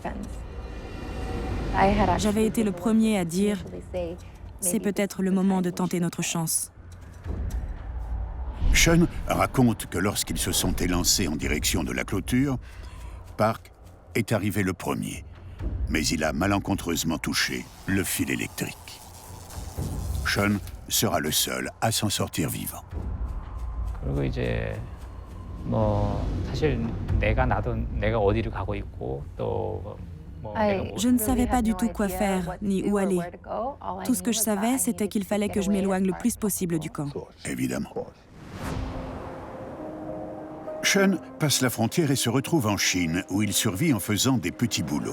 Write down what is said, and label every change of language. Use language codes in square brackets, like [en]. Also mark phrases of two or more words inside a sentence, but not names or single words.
[fr] J'avais été le premier à dire « C'est peut-être le moment de tenter notre chance ». Sean raconte que lorsqu'ils se sont élancés en direction de la clôture, Park est arrivé le premier, mais il a malencontreusement touché le fil électrique. Sean sera le seul à s'en sortir vivant. [ko] 그리고 이제 사실 내가 어디를 가고 있고 또 [fr] Je ne savais pas du tout quoi faire, ni où aller. Tout ce que je savais, c'était qu'il fallait que je m'éloigne le plus possible du camp. Évidemment. Sean passe la frontière et se retrouve en Chine, où il survit en faisant des petits boulots.